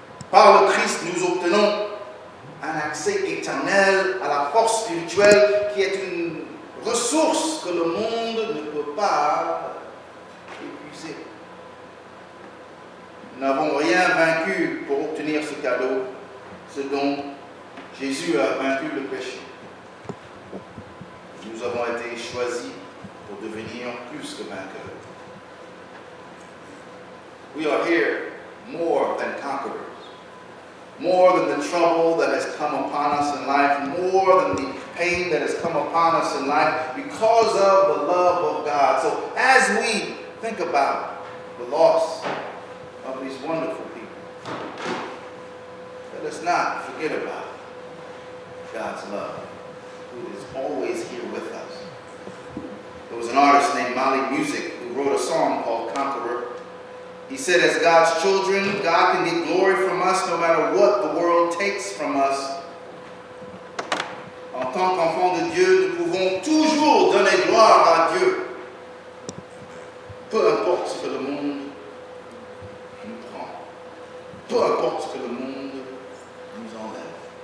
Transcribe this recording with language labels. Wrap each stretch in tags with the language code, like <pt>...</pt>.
<fr>Par le Christ, nous obtenons un accès éternel à la force spirituelle qui est une ressource que le monde ne peut pas épuiser. Nous n'avons rien vaincu pour obtenir ce cadeau, ce dont Jésus a vaincu le péché. Nous avons été choisis pour devenir plus que vainqueurs.</fr> <en>We are here more than conquerors. More than the trouble that has come upon us in life, more than the pain that has come upon us in life, because of the love of God. So as we think about the loss of these wonderful people, let us not forget about God's love, who is always here with us. There was an artist named Mali Music who wrote a song called Conqueror. He said, as God's children, God can get glory from us no matter what the world takes from us.</en> <fr>En tant qu'enfants de Dieu, nous pouvons toujours donner gloire à Dieu. Peu importe ce que le monde nous prend. Peu importe ce que le monde nous enlève.</fr>